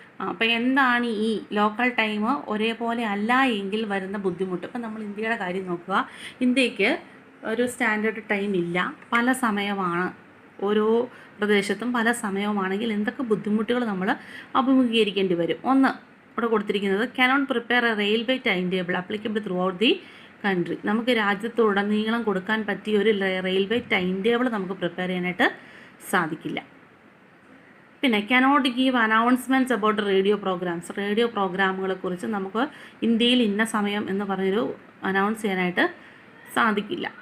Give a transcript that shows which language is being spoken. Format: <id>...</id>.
<ml>അപ്പം എന്താണ് ഈ ലോക്കൽ ടൈം ഒരേപോലെ അല്ല എങ്കിൽ വരുന്ന ബുദ്ധിമുട്ട്? ഇപ്പം നമ്മൾ ഇന്ത്യയുടെ കാര്യം നോക്കുക. ഇന്ത്യക്ക് ഒരു സ്റ്റാൻഡേർഡ് ടൈം ഇല്ല, പല സമയമാണ്. ഓരോ പ്രദേശത്തും പല സമയവുമാണെങ്കിൽ എന്തൊക്കെ ബുദ്ധിമുട്ടുകൾ നമ്മൾ അഭിമുഖീകരിക്കേണ്ടി വരും? ഒന്ന് ഇവിടെ കൊടുത്തിരിക്കുന്നത്</ml> <en>cannot prepare a railway timetable applicable throughout the country.</en> <ml>നമുക്ക് രാജ്യത്തുടനീളം കൊടുക്കാൻ പറ്റിയ ഒരു റെയിൽവേ ടൈം ടേബിൾ നമുക്ക് പ്രിപ്പയർ ചെയ്യാനായിട്ട് സാധിക്കില്ല. പിന്നെ</ml> <en>cannot give announcements about</en> <ml>radio പ്രോഗ്രാമുകളെ കുറിച്ച് നമുക്ക് ഇന്ത്യയിൽ ഇന്ന സമയം എന്ന് പറഞ്ഞൊരു അനൗൺസ് ചെയ്യാനായിട്ട് സാധിക്കില്ല.</ml>